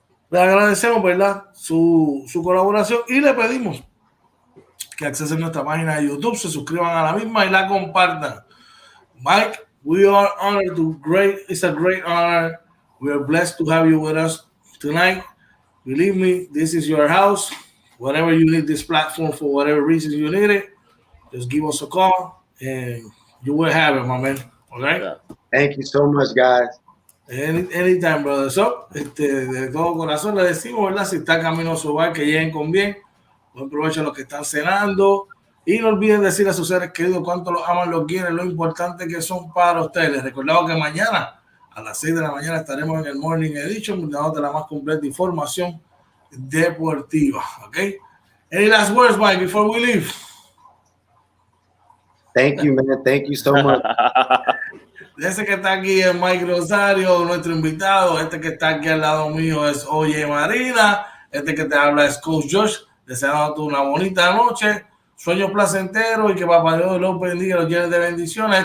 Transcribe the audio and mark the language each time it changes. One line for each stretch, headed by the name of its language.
Spanish: Le agradecemos, ¿verdad?, su colaboración y le pedimos que accesen nuestra página de YouTube, se suscriban a la misma y la compartan.
English: Mike, we are honored it's a great honor. We are blessed to have you with us tonight. Believe me, this is your house. Whatever you need this platform for, whatever reason you need it, just give us a call and you will have it, my man. All right? Yeah. Thank you so much, guys. Anytime, brother.
Spanish: So, de todo corazón le decimos, ¿verdad? Si está camino a su hogar, que lleguen con bien. Buen provecho a los que están cenando. Y no olviden decir a sus seres queridos cuánto los aman, los quieren, lo importante que son para ustedes. Les recordamos que mañana a las 6 de la mañana estaremos en el Morning Edition, dándote la más completa información deportiva. ¿Ok?
English: Any last words, Mike, before we leave? Thank you, man. Thank you so much.
Spanish: Ese que está aquí es Mike Rosario, nuestro invitado. Este que está aquí al lado mío es Oye Marina. Este que te habla es Coach Josh. Deseándote una bonita noche, sueños placenteros y que Papá Dios los bendiga, los llene de bendiciones.